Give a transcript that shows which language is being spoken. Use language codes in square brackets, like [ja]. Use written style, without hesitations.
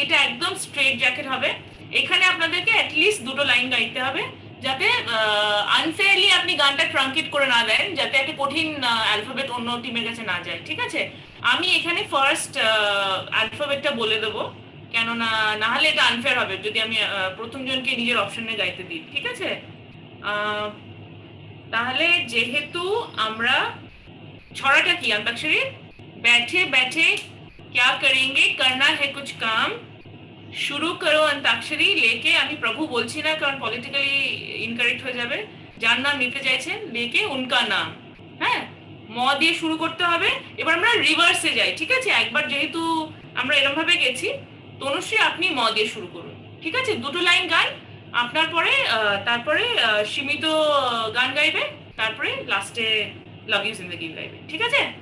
[bn] এটা একদম straight jacket হবে। এখানে আপনাদেরকে অ্যাটলিস্ট 2টো লাইন গাইতে হবে, যাতে আনফেয়ারলি আপনি গানটা ট্রাঙ্কেট করে না দেন, যাতে একটা কঠিন অ্যালফাবেট অন্য টিমের কাছে না যায়, ঠিক আছে? আমি এখানে ফার্স্ট অ্যালফাবেটটা বলে দেবো, কেননা না হলে এটা আনফেয়ার হবে যদি আমি প্রথম জনকে নিজের অপশনে গাইতে দিই, ঠিক আছে? তাহলে যেহেতু আমরা ছড়াটা কি अंताक्षरी? [hi] बैठे बैठे क्या करेंगे, करना है कुछ काम, [bn] শুরু করো [hi] अंताक्षरी लेके। [bn] আমি প্রভু বলছি না কারণ পলিটিক্যালি ইনকারেক্ট হয়ে যাবে। যার নাম নিতে চাইছেন [hi] লেকে উনকা নাম। [bn] হ্যাঁ, ম দিয়ে শুরু করতে হবে। এবার আমরা রিভার্সে যাই, ঠিক আছে? একবার যেহেতু আমরা এরকম ভাবে গেছি, তনুশ্রী আপনি ম দিয়ে শুরু করুন, ঠিক আছে? 2টো লাইন গান আপনার পরে, তারপরে সীমিত গান গাইবে, তারপরে লাস্টে লাভ ইউ জিন্দেগি গাইবে, ঠিক আছে?